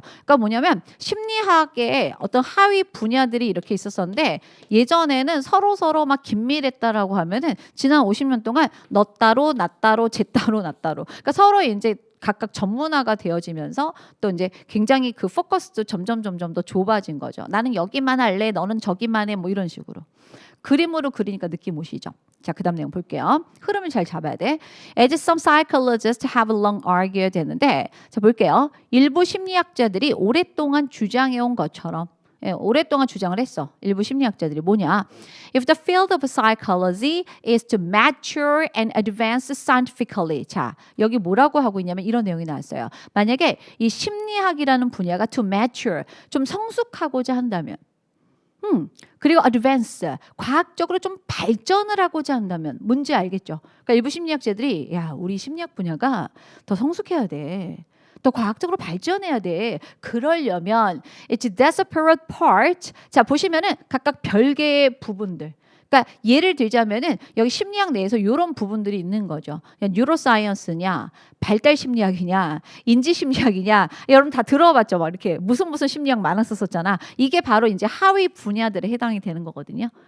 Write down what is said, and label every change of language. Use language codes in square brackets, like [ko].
[ko] 그러니까 뭐냐면 심리학의 어떤 하위 분야들이 이렇게 있었었는데 예전에는 서로 막 긴밀했다라고 하면은 지난 50년 동안 너 따로 나 따로 쟤 따로 나 따로. 그러니까 서로 이제 각각 전문화가 되어지면서 또 이제 굉장히 그 포커스도 점점 더 좁아진 거죠. 나는 여기만 할래, 너는 저기만 해, 뭐 이런 식으로. 그림으로 그리니까 느낌 오시죠? 자, 그 다음 내용 볼게요. 흐름을 잘 잡아야 돼. [en] As some psychologists have long argued [ko] 했는데 자, 볼게요. 일부 심리학자들이 오랫동안 주장해온 것처럼 오랫동안 주장을 했어. 일부 심리학자들이 뭐냐? [en] If the field of psychology is to mature and advance scientifically. [ko] 자, 여기 뭐라고 하고 있냐면 이런 내용이 나왔어요. 만약에 이 심리학이라는 분야가 to mature, 좀 성숙하고자 한다면 그리고 advance, 과학적으로 좀 발전을 하고자 한다면 뭔지 알겠죠? 그러니까 일부 심리학자들이 야, 우리 심리학 분야가 더 성숙해야 돼. 더 과학적으로 발전해야 돼. 그러려면 [en] it's separate part. [ko] 자, 보시면은 각각 별개의 부분들. 그러니까 예를 들자면은 여기 심리학 내에서 이런 부분들이 있는 거죠. 뉴로사이언스냐, 발달 심리학이냐, 인지 심리학이냐, 여러분 다 들어봤죠? 막 이렇게 무슨 심리학 많았었잖아. 이게 바로 이제 하위 분야들에 해당이 되는 거거든요.